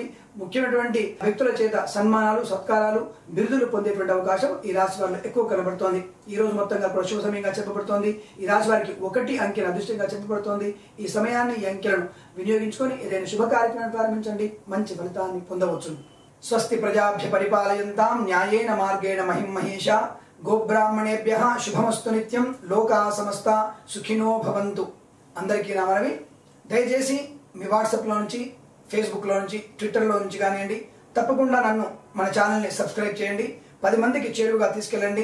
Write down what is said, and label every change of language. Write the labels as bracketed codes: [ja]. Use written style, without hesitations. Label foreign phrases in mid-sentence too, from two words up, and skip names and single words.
[te] ముఖ్యమైనటువంటి వ్యక్తుల చేత సన్మానాలు, సత్కారాలు, బిరుదులు పొందేటువంటి అవకాశం ఈ రాశి వారిలో ఎక్కువ కనబడుతోంది. ఈ రోజు మొత్తంగా కూడా శుభ సమయంగా చెప్పబడుతోంది. ఈ రాశి వారికి 1 అంకెను అదృష్టంగా చెప్పబడుతోంది. ఈ సమయాన్ని, ఈ అంకెలను వినియోగించుకొని ఏదైనా శుభ కార్యక్రమాన్ని ప్రారంభించండి. మంచి ఫలితాన్ని పొందవచ్చు. [sa] స్వస్తి ప్రజాభ్య పరిపాలయంతాం న్యాయేన మార్గేణ మహిం మహేష. గోబ్రాహ్మణేభ్యః శుభమస్తు నిత్యం. లోకా సమస్త సుఖినో భవంతు. [te] అందరికీ నా మనవి, దయచేసి మీ వాట్సాప్లో నుంచి, ఫేస్బుక్లో నుంచి, ట్విట్టర్లో నుంచి కానివ్వండి, తప్పకుండా మన ఛానల్ని సబ్స్క్రైబ్ చేయండి. 10 మందికి చేరువుగా తీసుకెళ్ళండి.